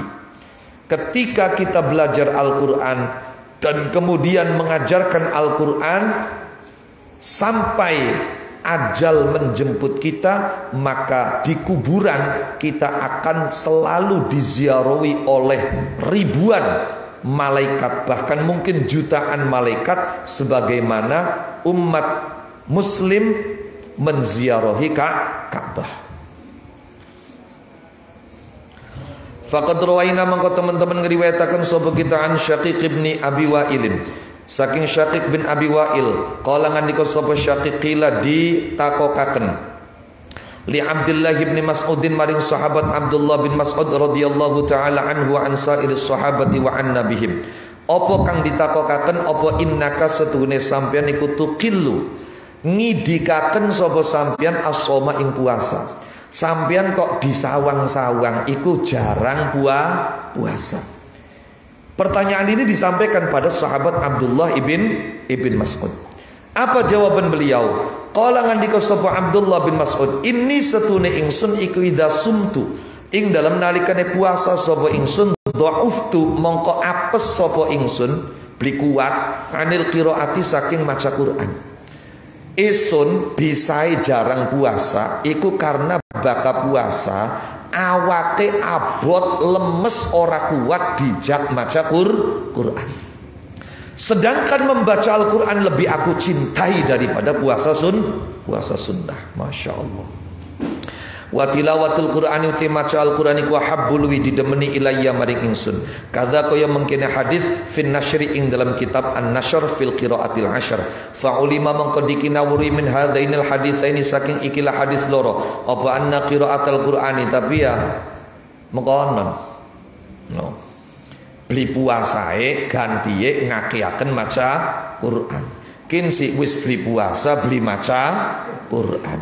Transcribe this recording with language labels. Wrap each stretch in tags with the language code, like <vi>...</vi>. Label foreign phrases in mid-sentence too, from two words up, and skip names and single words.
<id>Ketika kita belajar Al-Quran dan kemudian mengajarkan Al-Quran sampai ajal menjemput kita, maka di kuburan kita akan selalu diziarahi oleh ribuan malaikat, bahkan mungkin jutaan malaikat, sebagaimana umat muslim menziarahi Ka'bah.</id> <ar>فقد روينا</ar> <jv>mangko teman-teman ngriwayataken sapa kita an Syaqiq bin Abi Wa'il. Saking Syaqiq bin Abi Wa'il, qala ngandika sapa Syaqiq qila ditakokaken li Abdullah bin Mas'udin maring sahabat Abdullah bin Mas'ud</jv> <ar>رضي الله تعالى عنه وعن سائر الصحابة وعن نبيهم.</ar> <jv>Apa kang ditakokaken, apa innaka setune sampeyan iku tuqillu ngidikaken sapa sampeyan as-shauma ing puasa. Sampeyan kok disawang-sawang iku jarang puasa.</jv> <id>Pertanyaan ini disampaikan pada sahabat Abdullah ibn Mas'ud. Apa jawaban beliau?</id> <jv>Qala ngandika sapa Abdullah bin Mas'ud, inni satune ingsun iku</jv> <ar>إذا صمت,</ar> <jv>ing dalam nalikane puasa sapa ingsun, dhauftu mongko apes sapa ingsun, beli kuat</jv> <ar>عن القراءة</ar> <jv>saking maca Quran. Isun bisai jarang puasa iku karena baka puasa awake abot lemes ora kuat dijak maca Quran.</jv> <id>Sedangkan membaca Al-Quran lebih aku cintai daripada puasa sunnah.</id> <ar>ما شاء الله. وتلاوة القرآن</ar> <jv>uti maca Al-Qur'an iku habbul wi didemeni ilayya maring ingsun. Kadza kaya mengkene hadis</jv> <ar>في النشر</ar> <jv>ing dalam kitab An-Nashr fil qiraatil asyr.</jv> <ar>فعلم</ar> <jv>mangko dikinawuri</jv> <ar>من هذين الحديثين</ar> <jv>saking ikilah hadis loro. Apa</jv> <ar>أن قراءة القرآن,</ar> <jv>tapi ya mengkonon. No. Beli puasae gantiye ngakiaken maca Quran. Kin si wis beli puasa beli maca Quran.</jv>